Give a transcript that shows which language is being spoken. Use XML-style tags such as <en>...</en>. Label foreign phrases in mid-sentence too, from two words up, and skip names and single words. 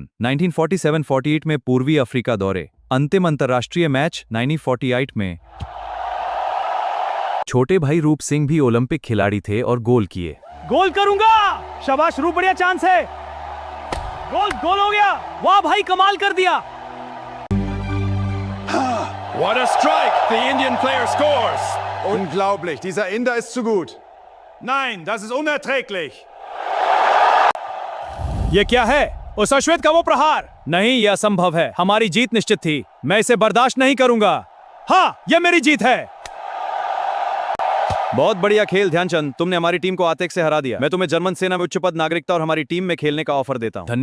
<hi>1947-48 में पूर्वी अफ्रीका दौरे। अंतिम अंतर्राष्ट्रीय मैच 1948 में। छोटे भाई रूप सिंह भी ओलंपिक खिलाड़ी थे और गोल किए। गोल करूंगा। शाबाश रूप, बढ़िया चांस है। गोल गोल हो गया। वाह भाई, कमाल कर दिया।</hi> <en>What a strike! The Indian player scores.</en> <de>Unglaublich, dieser Inder ist zu gut. Nein, das ist unerträglich.</de> <hi>ये क्या है? उस अश्वेत का वो प्रहार। नहीं, यह असंभव है। हमारी जीत निश्चित थी। मैं इसे बर्दाश्त नहीं करूंगा। हाँ, ये मेरी जीत है। बहुत बढ़िया खेल ध्यानचंद, तुमने हमारी टीम को आतेक से हरा दिया। मैं तुम्हें जर्मन सेना में उच्च पद, नागरिकता और हमारी टीम में खेलने का ऑफर देता हूं।</hi>